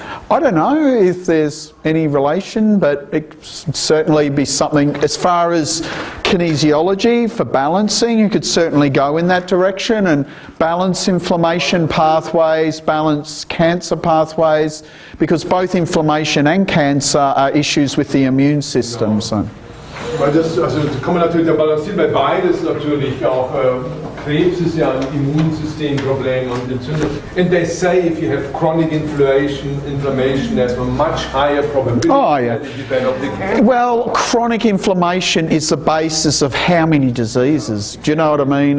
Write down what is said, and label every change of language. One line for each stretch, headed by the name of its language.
English: I don't know if there's any relation, but it could certainly be something. As far as kinesiology for balancing, you could certainly go in that direction and balance inflammation pathways, balance cancer pathways, because both inflammation and cancer are issues with the immune system. So.
German: Weil das kann man natürlich balancieren, weil beides natürlich auch Krebs ist ja ein Immunsystemproblem und Entzündung.
English: And they say if you have chronic inflammation, there's a much higher probability that you develop the cancer. Well, chronic inflammation is the basis of how many diseases. Do you know what I mean?